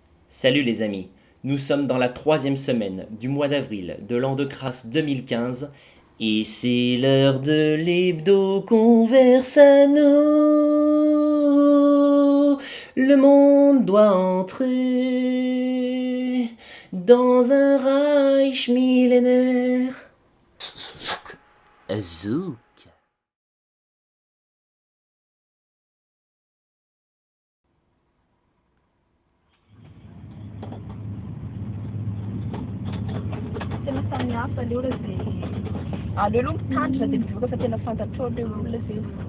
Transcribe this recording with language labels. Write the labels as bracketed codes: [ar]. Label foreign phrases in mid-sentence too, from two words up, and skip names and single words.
[fr] Salut les amis, nous sommes dans la troisième semaine du mois d'avril de l'an de grâce 2015 et c'est l'heure de l'hebdo conversano. Le monde doit entrer dans un Reich millénaire. Zouk. [mg] Tena samihafa leo raha zay aleo aloha mitandrina dia mivoaka fa tena fantatrao leo olona zay.